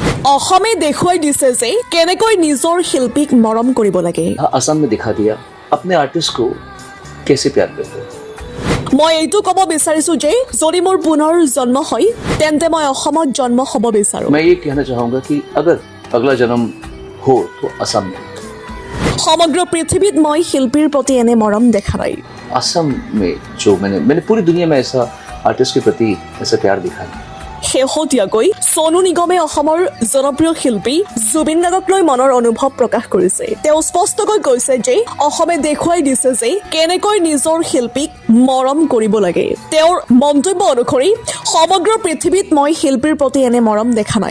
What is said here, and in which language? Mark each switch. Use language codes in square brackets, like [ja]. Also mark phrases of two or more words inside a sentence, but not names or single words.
[as] অসমে দেখুৱাই দিছে যে কেনেকৈ নিজৰ শিল্পীক মৰম কৰিব লাগে। [hi] असम में दिखा दिया अपने आर्टिस्ट को कैसे प्यार करते हैं। [as] মই এইটো ক'ব বিচাৰিছো যে যদি মোৰ পুনৰ জন্ম হয় তেন্তে মই অসমত জন্ম হ'ব বিচাৰো। [hi] मैं ये कहना चाहूँगा कि अगर अगला जन्म हो तो असम में। [as] সমগ্ৰ পৃথিৱীত মই শিল্পীৰ প্ৰতি এনে মৰম দেখা নাই। [hi] असम में जो मैंने पूरी दुनिया में ऐसा आर्टिस्ट के प्रति ऐसा प्यार दिखा है। [as] শেহতীয়াকৈ সোনু নিগমে অসমৰ জনপ্ৰিয় শিল্পী জুবিন গাৰ্গক লৈ মনৰ অনুভৱ প্ৰকাশ কৰিছে। তেওঁ স্পষ্টকৈ কৈছে যে অসমে দেখুৱাই দিছে যে কেনেকৈ নিজৰ শিল্পীক মৰম কৰিব লাগে। তেওঁৰ মন্তব্য অনুসৰি সমগ্ৰ পৃথিৱীত মই শিল্পীৰ প্ৰতি এনে মৰম দেখা নাই।